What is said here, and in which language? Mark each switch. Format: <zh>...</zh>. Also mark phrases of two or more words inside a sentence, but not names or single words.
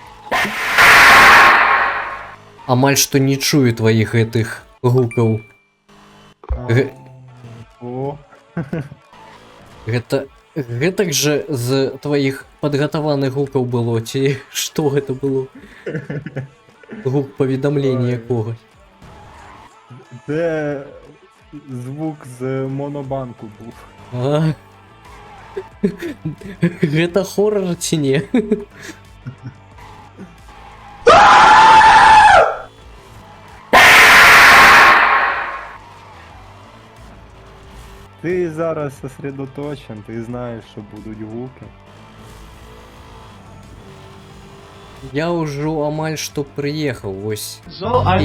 <be>Амаль што не чую тваіх гэтых гукаў. О, Гэта гэтак жа з тваіх падгатаваных гукаў было, ці што гэта было? Гук паведамлення якога?</be> <uk>це звук з монобанку був.</uk> <be>А? Гэта хоррор ці не?</be> <uk>Ти зараз сосредоточен, ти знаєш, що будуть гуки.</uk> <be>Я ўжо амаль што прыехаў, вось</be> <en>So, also,</en>